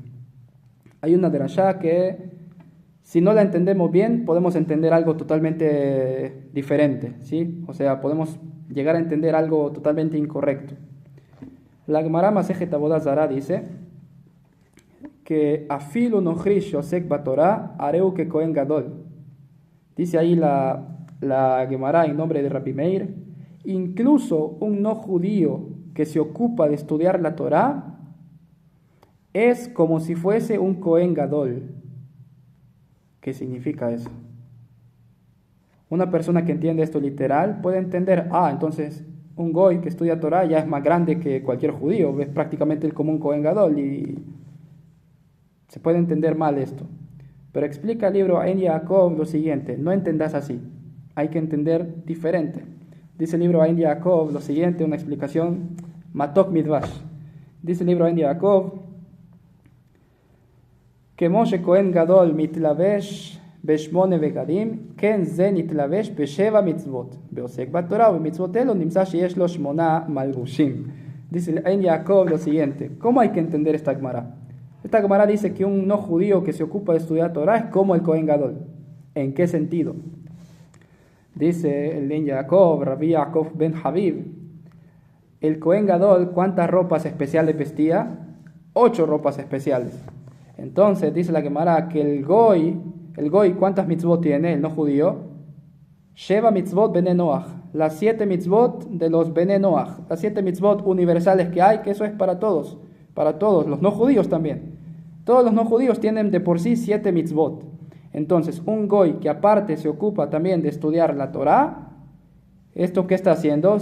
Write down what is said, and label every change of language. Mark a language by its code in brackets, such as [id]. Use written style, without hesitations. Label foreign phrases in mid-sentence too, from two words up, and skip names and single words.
[es] Hay una derashá que, si no la entendemos bien, podemos entender algo totalmente diferente, ¿sí? O sea, podemos llegar a entender algo totalmente incorrecto. La Gemara Masejet Avodah Zará dice que [he] אפילו נכרי עוסק בתורה הרי הוא ככהן גדול. [es] Dice ahí la Gemara en nombre de Rabbi Meir, incluso un no judío que se ocupa de estudiar la Torá es como si fuese un Kohen Gadol. ¿Qué significa eso? Una persona que entiende esto literal puede entender, entonces un goy que estudia Torá ya es más grande que cualquier judío, es prácticamente el común Kohen Gadol, y se puede entender mal esto. Pero explica el libro Ein Yaakov lo siguiente, no entendas así, hay que entender diferente. Dice el libro Ein Yaakov lo siguiente, una explicación [he] מתוק מדבש. [es] Dice el libro Ein Yaakov que [he] משה כהן גדול מתלבש בשמונה בגדים, כן זה נתלבש בשבע מצוות, ועוסק בתורה ובמצוות אלו נמצא שיש לו 8 מלבושים. [es] Dice en Jacob lo siguiente, ¿cómo hay que entender esta Gemara? Esta Gemara dice que un no judío que se ocupa de estudiar Torah es como el Kohen Gadol. ¿En qué sentido? Dice el en Jacob, Rabbi Yaakov ben Habib, El Cohen Gadol, ¿cuántas ropas especiales vestía? 8 ropas especiales. Entonces dice la Gemara que el Goy, ¿cuántas mitzvot tiene? El no judío. [he] שבע מצוות בני נח. [es] Las 7 mitzvot de los bene Noach. Las 7 mitzvot universales que hay, que eso es para todos, los no judíos también. Todos los no judíos tienen de por sí 7 mitzvot. Entonces, un Goy que aparte se ocupa también de estudiar la Torá, ¿esto qué está haciendo?